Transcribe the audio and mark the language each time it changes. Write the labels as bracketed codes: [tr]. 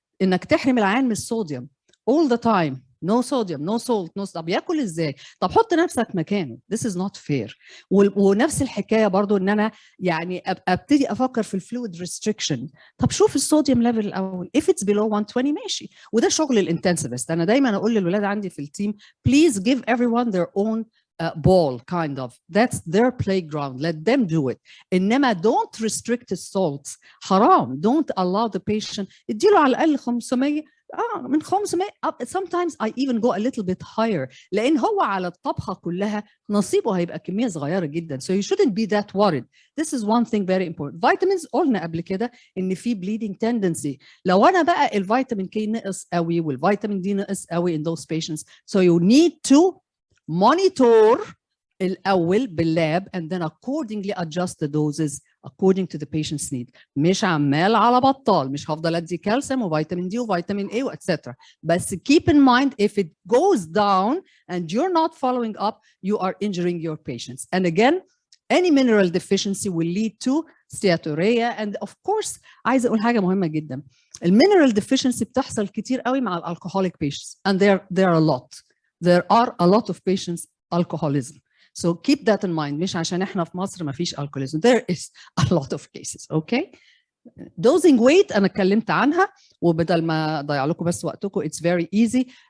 [ar] انك تحرم العيان من الصوديوم [en] all the time. No sodium, no salt, no. [ar] طب ياكل ازاي؟ طب حط نفسك مكانه. [en] This is not fair. [ar] ونفس الحكايه برضو ان انا يعني ابتدي افكر في الفلويد ريستريكشن. طب شوف الصوديوم ليفل الاول. [en] If it's below 120 [ar] ماشي. وده شغل الانتنسيفست. انا دايما اقول للولاد عندي في التيم [en] please give everyone their own ball kind of. That's their playground. Let them do it. [ar] إنما [en] don't restrict the salts. [ar] حرام. [en] Don't allow the patient. [ar] اديله على الأقل 500. من 500 [en] up. Sometimes I even go a little bit higher. [ar] لأن هو على الطبخة كلها نصيبه هيبقى كمية صغيرة جدا. [en] So you shouldn't be that worried. This is one thing very important. Vitamins [ar] قلنا قبل كده إن في [en] bleeding tendency. [ar] لو أنا بقى الفيتامين K نقص قوي والفيتامين D نقص قوي [en] in those patients. So you need to monitor [ar] الأول باللاب [en] and then accordingly adjust the doses according to the patient's need. [ar] مش عمال على بطال، مش هفضل أدي كالسيوم وفيتامين دي وفيتامين A etc. بس [en] keep in mind if it goes down and you're not following up, you are injuring your patients. And again, any mineral deficiency will lead to steatorrhea. And of course [ar] عايزة أقول حاجة مهمة جدا. [en] المينرال deficiency [ar] بتحصل كتير قوي مع الالكحوليك [en] patients and there are a lot. There are a lot of patients alcoholism. So keep that in mind. [ar] مش عشان احنا في مصر ما فيش alcoholism. [en] There is a lot of cases. Okay. Dosing weight [ar] أنا اتكلمت عنها وبدل ما أضيع لكم بس وقتكم [en] it's very easy.